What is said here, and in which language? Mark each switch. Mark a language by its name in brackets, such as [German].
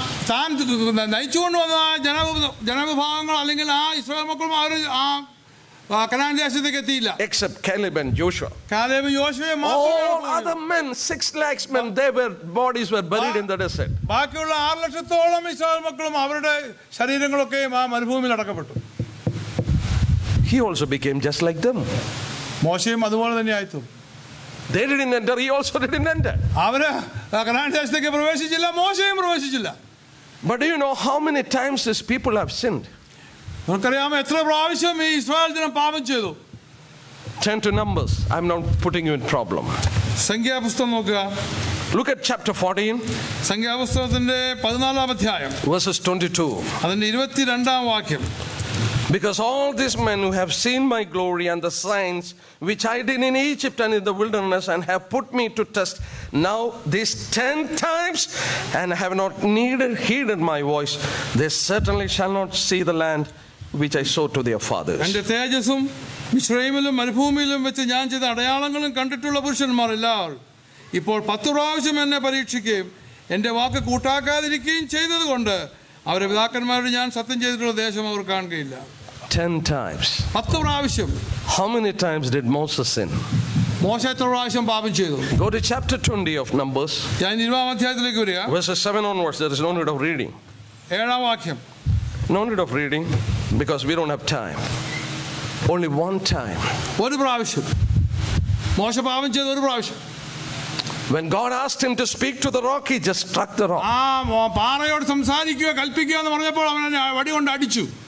[Malayalam] താൻ നയിച്ചുകൊണ്ട് വന്ന ജനവിഭാഗങ്ങൾ അല്ലെങ്കിൽ ഇസ്രായേൽ മക്കളും അവർ കനാൻ ദേശത്തേക്ക് എത്തിയില്ല. [English] Except Caleb and Joshua. [Malayalam] കാലേബും യോശുവയും [English] All other men, 6 lakhs men, their bodies were buried in the desert. [Malayalam] ബാക്കിയുള്ള 6 ലക്ഷത്തോളം ഇസ്രായേൽ മക്കളും അവരുടെ ശരീരങ്ങളൊക്കെയും ആ മരുഭൂമിയിൽ അടക്കപ്പെട്ടു. [English] He also became just like them. [Malayalam] മോശയും അതുപോലെ തന്നെ ആയിത്തു. [English] They didn't enter, he also didn't enter. [Malayalam] അവര് കനാൻ ദേശത്തേക്ക് പ്രവേശിച്ചില്ല, മോശയും പ്രവേശിച്ചില്ല. [English] But do you know how many times these people have sinned? [Malayalam] നമുക്കറിയാമോ എത്ര പ്രാവശ്യം ഈ ഇസ്രായേൽ ജനം പാപം ചെയ്തു? [English] Turn to Numbers. I'm not putting you in problem. [Malayalam] സംഖ്യാപുസ്തകം നോക്കുക. [English] Look at chapter 14. [Malayalam] സംഖ്യാപുസ്തകത്തിന്റെ 14-ാം അധ്യായം. [English] Verses 22. [Malayalam] അതിന്റെ 22-ാം വാക്യം. [English] Because all these men who have seen my glory and the signs which I did in Egypt and in the wilderness and have put me to test now these 10 times and have not heeded my voice, they certainly shall not see the land which I showed to their fathers. [Malayalam] എന്റെ തേജസ്സും മിസ്രയീമിലും മരുഭൂമിയിലും വെച്ച് ഞാൻ ചെയ്ത അടയാളങ്ങളും കണ്ടിട്ടുള്ള പുരുഷന്മാർ എല്ലാവരും ഇപ്പോൾ 10 പ്രാവശ്യം എന്നെ പരീക്ഷിക്കുകയും എൻ്റെ വാക്ക് കൂട്ടാക്കാതിരിക്കുകയും ചെയ്തതുകൊണ്ട് അവരുടെ പിതാക്കന്മാരോട് ഞാൻ സത്യം ചെയ്തിട്ടുള്ള ദേശം അവർ കാണുകയില്ല. [English] 10 times. [Malayalam] 10 പ്രാവശ്യം. [English] How many times did Moses sin? [Malayalam] മോശ എത്ര പ്രാവശ്യം പാപം ചെയ്തു? [English] Go to chapter 20 of Numbers. [Malayalam] ഞാൻ 20-ാം അധ്യായത്തിലേക്ക് വരിക. [English] Verses 7 onwards. There is no need of reading. [Malayalam] 7-ാം വാക്യം. [English] No need of reading because we don't have time. Only one time. [Malayalam] ഒരു പ്രാവശ്യം. മോശ പാപം ചെയ്ത ഒരു പ്രാവശ്യം. [English] When God asked him to speak to the rock, he just struck the rock. [Malayalam] പാറയോട് സംസാരിക്കുക കൽപ്പിക്കുക എന്ന് പറഞ്ഞപ്പോൾ അവനെ വടി കൊണ്ട് അടിച്ചു.